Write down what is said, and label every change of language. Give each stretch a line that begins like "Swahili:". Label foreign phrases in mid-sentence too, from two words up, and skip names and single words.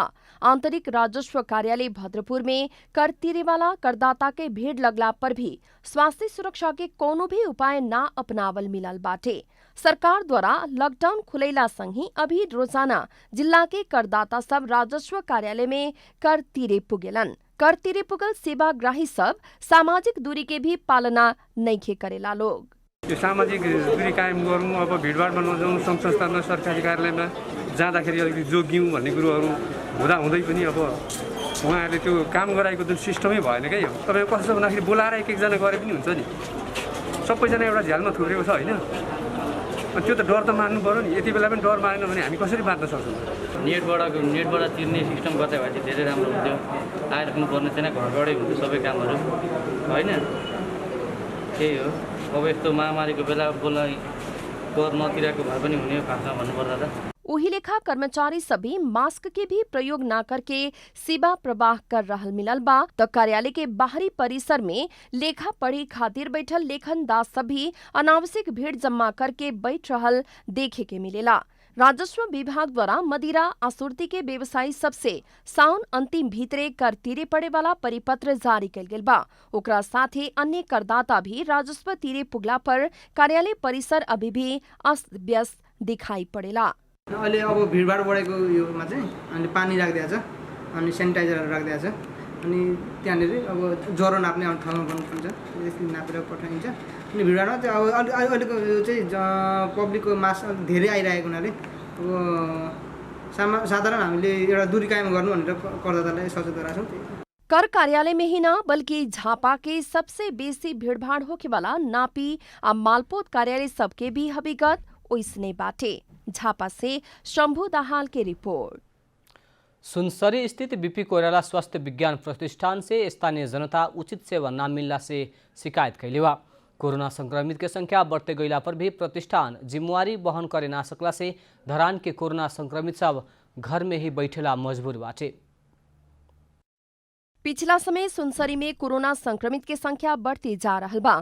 Bhojpuri: आंतरिक राजस्व कार्यालय भद्रपुर में कर तिरे वाला करदाता के भीड़ लगला पर भी स्वास्थ्य सुरक्षा के कोनो भी उपाय ना अपनावल मिलल बाटे। सरकार द्वारा लॉकडाउन खुलैला संगी अभी रोजाना जिला के करदाता सब राजस्व कार्यालय में कर तिरे पुगेलन। कर तिरे पुगल सेवाग्राही सब सामाजिक दूरी के भी पालना नइखे करेला लोग।
Nepali: यो सामाजिक दूरी कायम गर्नु, अब भिडभाडमा नजाउँ, सङ्घ संस्थामा सरकारी कार्यालयमा जाँदाखेरि अलिकति जोगियौँ भन्ने कुरोहरू हुँदै पनि अब उहाँहरूले त्यो काम गराएको जुन सिस्टमै भएन क्या। यो तपाईँको कस्तो भन्दाखेरि बोलाएर एक एकजना गरे पनि हुन्छ नि, सबैजना एउटा झ्यालमा थुप्रेको छ होइन। त्यो त डर त मान्नु पर्यो नि। यति बेला पनि डर मानेन भने हामी कसरी बाँच्न सक्छौँ? नेटबाट तिर्ने सिस्टम गर्दै भए चाहिँ धेरै राम्रो हुन्थ्यो। आइराख्नु पर्ने छैन, घरबाटै हुन्थ्यो सबै कामहरू होइन। त्यही हो, अब यस्तो महामारीको बेला बोलाई कर नतिरेको भए पनि हुने खासमा भन्नुपर्दा त।
Bhojpuri: वही लेखा कर्मचारी सभी मास्क के भी प्रयोग न करके सेवा प्रवाह कर रहल मिलल बा। तो कार्यालय के बाहरी परिसर में लेखा पढ़ी खातिर बैठल लेखन दास सभी अनावश्यक भीड़ जमा करके बैठ रहल देखे के मिलेला। राजस्व विभाग द्वारा मदिरा आपूर्ति के व्यवसायी सबसे साउन अंतिम भीतरे कर तिरे पड़े वाला परिपत्र जारी कल गेल बा। ओकरा साथे अन्य करदाता भी राजस्व तिरे पुगला पर कार्यालय परिसर अभी भी अस्त व्यस्त दिखाई पड़ेला।
Nepali: अहिले अब भिडभाड बढेको योमा चाहिँ अनि पानी राखिदिएको छ, अनि सेनिटाइजरहरू राखिदिएको छ, अनि त्यहाँनिर अब ज्वरो नाप्ने ठाउँमा बन्नुहुन्छ, त्यसले नापेर पठाइन्छ। अनि भिडभाडमा चाहिँ अब अहिलेको यो चाहिँ पब्लिकको मास धेरै आइरहेको हुनाले अब साधारण हामीले एउटा दूरी कायम गर्नु भनेर करदातालाई सचेत गराएको छौँ।
Bhojpuri: कर कार्यालय में ही न बल्कि झापा के सबसे बेसी भीड़भाड़ होके वाला नापी आ मालपोत कार्यालय सबके भी हकीकत ओइसने बाटे। झापा से शंभु दाहाल की रिपोर्ट। सुनसरी स्थित बीपी कोइराला स्वास्थ्य विज्ञान प्रतिष्ठान से स्थानीय जनता उचित सेवा न मिलने से शिकायत कैले बा। कोरोना संक्रमित के संख्या बढ़ते गईला पर भी प्रतिष्ठान जिम्मेवारी वहन करे ना सकला से धरान के कोरोना संक्रमित सब घर में ही बैठेला मजबूर बाटे। पिछला समय सुनसरी में कोरोना संक्रमित के संख्या बढ़ती जा रहल बा।